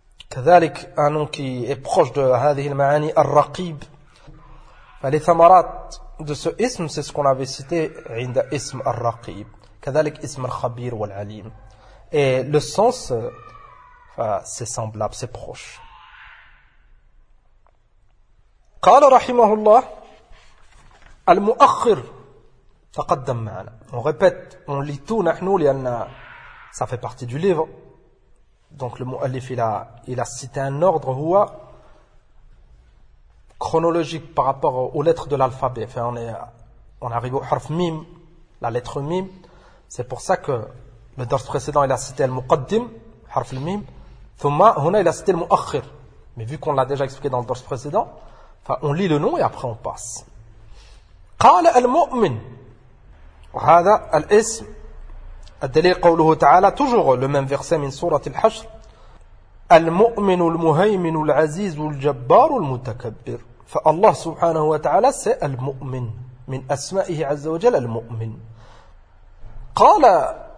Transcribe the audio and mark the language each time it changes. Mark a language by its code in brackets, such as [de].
[fr] كذلك un nom qui est proche de [ar] هذه المعاني الرقيب [fr] les ثمرات de ce اسم c'est ce qu'on avait cité [ar] عند اسم الرقيب كذلك اسم الخبير والعليم [fr] et le sens c'est semblable c'est proche. [ar] قال رحمه الله المؤخر تقدم معنا. [fr] On répète, on lit tout نحن لأن ça fait partie du livre. Donc le مؤلف il a cité un ordre هو chronologique par rapport aux lettres de l'alphabet. Enfin, on arrive au حرف ميم, la lettre ميم. C'est pour ça que le درس précédent il a cité المقدم حرف الميم. ثم هنا il a cité المؤخر. Mais vu qu'on l'a déjà expliqué dans le درس précédent on lit le nom et après on passe. [ar] قال المؤمن وهذا الاسم الدليل قوله تعالى [fr] toujours le même verset [ar] من سورة الحشر المؤمن المهيمن العزيز الجبار المتكبر فالله سبحانه وتعالى c'est المؤمن من أسمائه عز وجل المؤمن قال